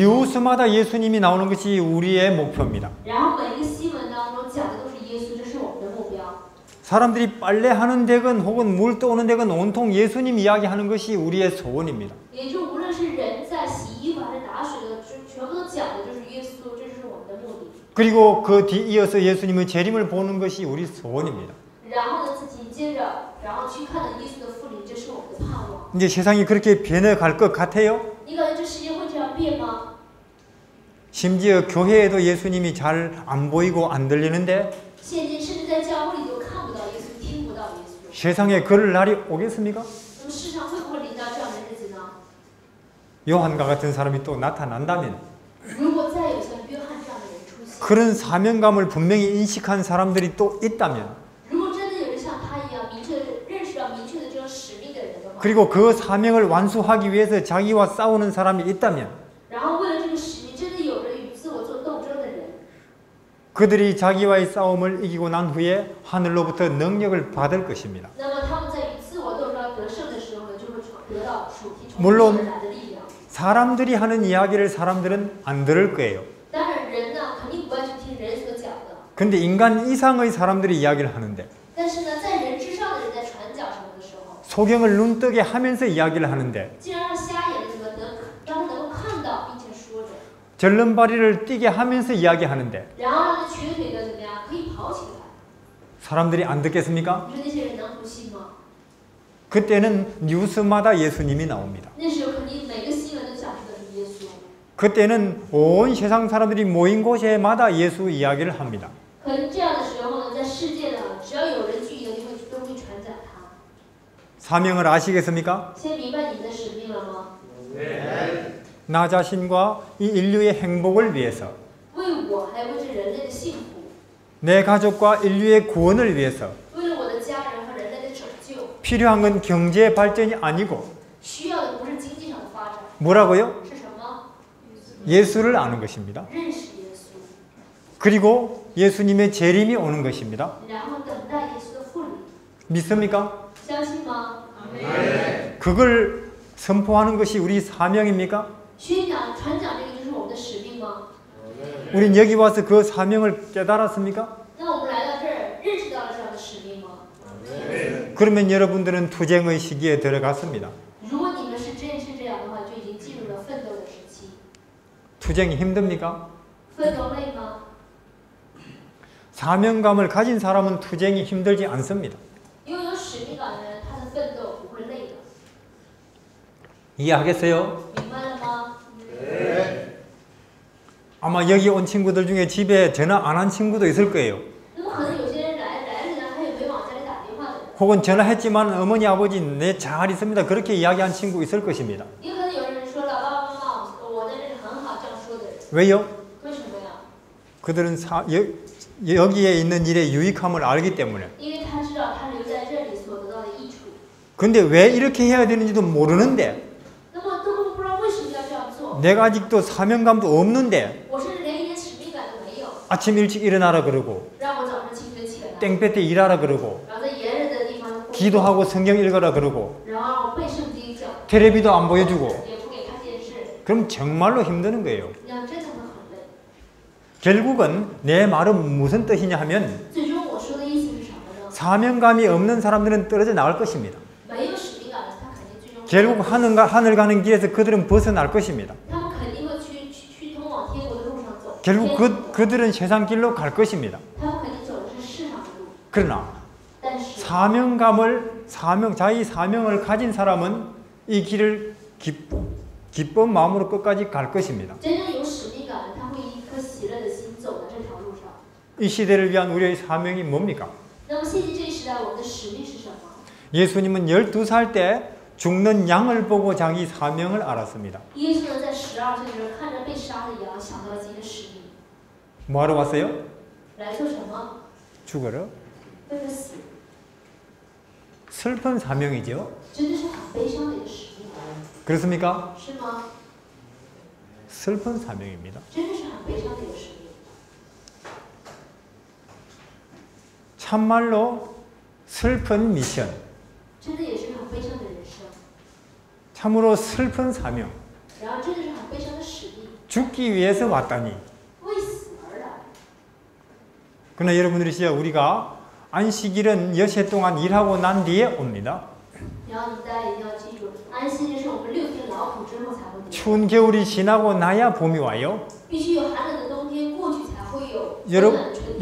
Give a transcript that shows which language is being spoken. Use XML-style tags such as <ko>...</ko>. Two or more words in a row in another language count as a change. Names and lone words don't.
<ko>뉴스마다 예수님이 나오는 것이 우리의 목표입니다.</ko> <zh>然后每一个新闻当中讲的都是耶稣，这是我们的目标。</zh> <ko>사람들이 빨래하는 데건 혹은 물 떠오는 데건 온통 예수님 이야기하는 것이 우리의 소원입니다.</ko> <zh>也就无论是人在洗衣服还是打水的，全部都讲的就是耶稣，这就是我们的目的。</zh> <ko>그리고 그 뒤이어서 예수님의 재림을 보는 것이 우리 소원입니다.</ko> <zh>然后呢，自己接着，然后去看到耶稣的复临，这是我们的盼望。</zh> <ko>이제 세상이 그렇게 변해갈 것 같아요.</ko> <zh>你感觉这世界会这样变吗？</zh> <ko>심지어 교회에도 예수님이 잘 안 보이고 안 들리는데</ko> <zh>现今甚至在教会里都看不到耶稣，听不到耶稣。</zh> <ko>세상에 그럴 날이 오겠습니까?</ko> <zh>那么世上会不会临到这样的日子呢？</zh> <ko>요한과 같은 사람이 또 나타난다면</ko> <zh>如果再有像约翰这样的人出现，</zh> <ko>그런 사명감을 분명히 인식한 사람들이 또 있다면</ko> <zh>如果真的有人像他一样明确认识到明确的这种使命的人的话，</zh> <ko>그리고 그 사명을 완수하기 위해서 자기와 싸우는 사람이 있다면</ko> <zh>然后为了这个使命，真的有人与自我做斗争的人，</zh> <ko>그들이 자기와의 싸움을 이기고 난 후에 하늘로부터 능력을 받을 것입니다.</ko> <zh>那么他们在与自我斗争得胜的时候呢，就会得到属天从</zh> <ko>물론</ko> <zh>天而来的力量。</zh> <ko>사람들이 하는 이야기를 사람들은 안 들을 거예요.</ko> <zh>当然，人呢肯定不爱去听人所讲的，</zh> <ko>근데 인간 이상의 사람들이 이야기를 하는데</ko> <zh>但是呢，在人之上的人在传讲什么的时候，</zh> <ko>소경을 눈뜨게 하면서 이야기를 하는데</ko> <zh>竟然让瞎眼的这个让他能够看到，并且说着，</zh> <ko>절름발이를 뛰게 하면서 이야기하는데</ko> <zh>然后让那瘸腿的怎么样可以跑起来。</zh> <ko>사람들이 안 듣겠습니까?</ko> <zh>你说那些人能不信吗？</zh> <ko>그때는 뉴스마다 예수님이 나옵니다.</ko> <zh>那时候肯定每个新闻都讲述的是耶稣，</zh> <ko>그때는 온 세상 사람들이 모인 곳에마다 예수 이야기를 합니다.</ko> <zh>可能这样的时候呢，在世界呢，只要有人聚集的地方，都会传讲他。</zh> <ko>사명을 아시겠습니까?</ko> <zh>现在明白你的使命了吗？</zh> <ko>나 자신과 이 인류의 행복을 위해서</ko> <zh>为我，还有为这人类的幸福，</zh> <ko>내 가족과 인류의 구원을 위해서</ko> <zh>为了我的家人和人类的拯救，</zh> <ko>필요한 건 경제 발전이 아니고</ko> <zh>需要的不是经济上的发展，</zh> <ko>뭐라고요?</ko> <zh>是什么？</zh> <ko>예수를 아는 것입니다.</ko> <zh>认识耶稣，</zh> <ko>그리고 예수님의 재림이 오는 것입니다.</ko> <zh>然后等待耶稣的复临，</zh> <ko>믿습니까?</ko> <zh>相信吗？</zh> <ko>그걸 선포하는 것이 우리 사명입니까?</ko> <zh>宣讲、传讲这个就是我们的使命吗？</zh> <ko>우린 여기 와서 그 사명을 깨달았습니까?</ko> <zh>那我们来到这儿，认识到了这样的使命吗？</zh> <ko>그러면 여러분들은 투쟁의 시기에 들어갔습니다.</ko> <zh>如果你们是真是这样的话，就已经进入了奋斗的时期。</zh> <ko>투쟁이 힘듭니까?</ko> <zh>奋斗累吗？</zh> <ko>사명감을 가진 사람은 투쟁이 힘들지 않습니다.</ko> <zh>拥有使命感的人，他的奋斗不会累的。</zh> <ko>이해하겠어요?</ko> <zh>明白了吗？</zh> <ko>아마 여기 온 친구들 중에 집에 전화 안 한 친구도 있을 거예요.</ko> <zh>那么可能有些人来了呢，他也没往家里打电话的人，</zh> <ko>혹은 전화했지만 어머니 아버지 네 잘 있습니다. 그렇게 이야기한 친구 있을 것입니다.</ko> <zh>也可能有人说了，爸爸妈妈，我在这里很好，这样说的人，</zh> <ko>왜요?</ko> <zh>为什么呀？</zh> <ko>그들은 여기에 있는 일의 유익함을 알기 때문에.</ko> <zh>因为他知道他留在这里所得到的益处。</zh> <ko>근데 왜 이렇게 해야 되는지도 모르는데</ko> <zh>那么都不知道为什么要这样做，</zh> <ko>내가 아직도 사명감도 없는데</ko> <zh>我甚至连一点使命感都没有，</zh> <ko>아침 일찍 일어나라 그러고</ko> <zh>让我早上清晨起来，</zh> <ko>땡볕 때 일하라 그러고</ko> <zh>然后在炎热的地方工作，</zh> <ko>기도하고 성경 읽어라 그러고</ko> <zh>然后让我背圣经讲，</zh> <ko>텔레비도 안 보여주고</ko> <zh>也不给看电视，</zh> <ko>그럼 정말로 힘드는 거예요.</ko> <zh>那样真的</zh> <ko>결국은 내 말은 무슨 뜻이냐 하면</ko> <zh>最终我说的意思是什么呢？</zh> <ko>사명감이 없는 사람들은 떨어져 나갈 것입니다.</ko> <zh>没有使命感的，他肯定最终</zh> <ko>결국 하늘 가는 길에서 그들은 벗어날 것입니다.</ko> <zh>他们肯定会去通往天国的路上走。</zh> <ko>결국 그들은 세상 길로 갈 것입니다.</ko> <zh>他们肯定走的是世上的路。</zh> <ko>그러나</ko> <zh>但是</zh> <ko>자기 사명을 가진 사람은 이 길을 기쁜 마음으로 끝까지 갈 것입니다.</ko> <zh>真正有使命感的，他会以一颗喜乐的心走在这条路上。</zh> <ko>이 시대를 위한 우리의 사명이 뭡니까?</ko> <zh>那么现今这个时代，我们的使命是什么？</zh> <ko>예수님은 12살 때 죽는 양을 보고 자기 사명을 알았습니다.</ko> <zh>耶稣呢，在12岁的时候看着被杀的羊，想到了自己的使命，</zh> <ko>뭐하러 왔어요?</ko> <zh>来做什么？</zh> <ko>죽어라.</ko> <zh>为了死，</zh> <ko>슬픈 사명이죠.</ko> <zh>真的是很悲伤的一个使命，</zh> <ko>그렇습니까?</ko> <zh>是吗？</zh> <ko>슬픈 사명입니다.</ko> <zh>真的是很悲伤的一个使命，</zh> <ko>참말로 슬픈 미션,</ko> <zh>真的也是很悲伤的人生，</zh> <ko>참으로 슬픈 사명.</ko> <zh>然后真的是很悲伤的使命，</zh> <ko>죽기 위해서 왔다니.</ko> <zh>为死而来。</zh> <ko>그러나 여러분들이 진짜 우리가 안식일은 여세 동안 일하고 난 뒤에 옵니다.</ko> <zh>然后大家一定要记住，安息日是我们6天劳苦之后才会得，</zh> <ko>추운 겨울이 지나고 나야 봄이 와요.</ko> <zh>必须有寒冷的冬天过去才会有温暖的春天。</zh>